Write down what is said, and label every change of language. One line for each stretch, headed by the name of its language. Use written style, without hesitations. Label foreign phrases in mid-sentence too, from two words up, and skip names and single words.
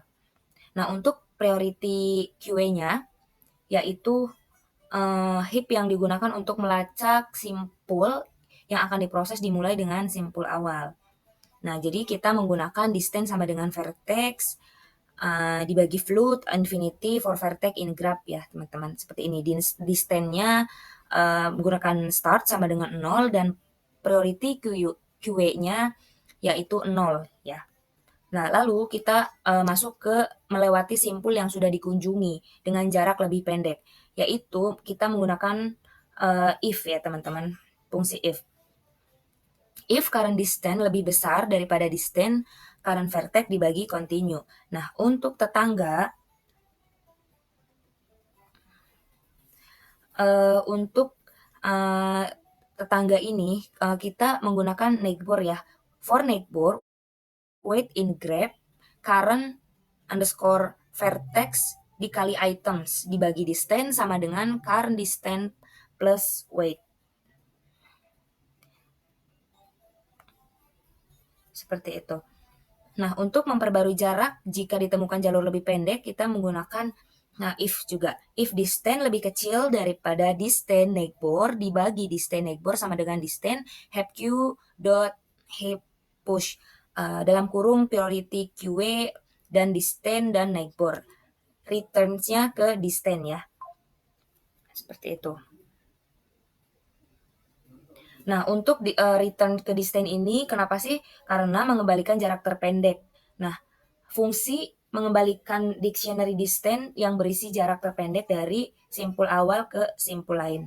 Indonesian: Nah, untuk
English: priority QA-nya
Indonesian: yaitu heap yang digunakan untuk melacak simpul yang akan diproses dimulai dengan simpul awal. Nah, jadi kita menggunakan distance sama dengan vertex, dibagi
English: float, infinity for vertex in graph
Indonesian: ya, teman-teman. Seperti ini. Distance-nya menggunakan start sama dengan 0 dan
English: priority QA-nya
Indonesian: yaitu 0 ya. Nah, lalu kita masuk ke melewati simpul yang sudah dikunjungi dengan jarak lebih pendek, yaitu kita menggunakan if ya teman-teman, fungsi if.
English: If current distance
Indonesian: lebih besar daripada
English: distance current vertex dibagi continue.
Indonesian: Nah, untuk tetangga, untuk tetangga ini kita menggunakan neighbor ya.
English: For neighbor, wait in graph current underscore vertex dikali items dibagi distance
Indonesian: sama dengan
English: current distance plus weight.
Indonesian: Seperti itu. Nah, untuk memperbarui jarak jika ditemukan jalur lebih pendek, kita menggunakan if juga.
English: If distance
Indonesian: lebih kecil daripada
English: distance neighbor dibagi distance neighbor
Indonesian: sama dengan
English: distance HepQ dot heap push
Indonesian: dalam kurung
English: priority QA dan distance dan neighbor.
Indonesian: Returns-nya ke distance ya. Seperti itu. Nah, untuk return ke distance ini kenapa sih? Karena mengembalikan jarak terpendek. Nah, fungsi mengembalikan
English: dictionary distance
Indonesian: yang berisi jarak terpendek dari simpul awal ke simpul lain.